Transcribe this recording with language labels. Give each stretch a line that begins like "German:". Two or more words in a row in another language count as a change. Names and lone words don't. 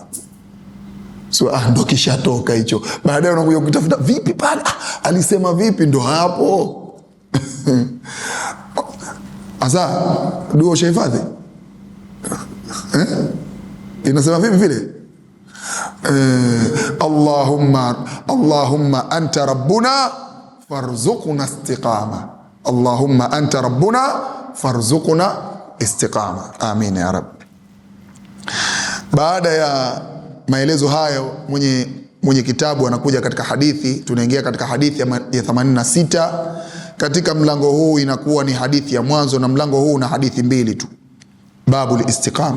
Swahili: So ndo kishatoka hicho. Baadaye unakuja kutafuta vipi pale, alisema vipi, ndo hapo. Asa dua ushahifadhi? Inasema vipi vile?
Arabic: اللهم أنت ربنا فارزقنا الاستقامة. اللهم أنت ربنا فارزقنا الاستقامة. آمين يا رب.
Swahili: Baada ya maelezo hayo, mwenye kitabu anakuja katika hadithi. Tunaingia katika hadithi ya 86 katika mlango huu. Inakuwa ni hadithi ya mwanzo, na mlango huu na hadithi mbili tu,
Arabic: باب الاستقامة.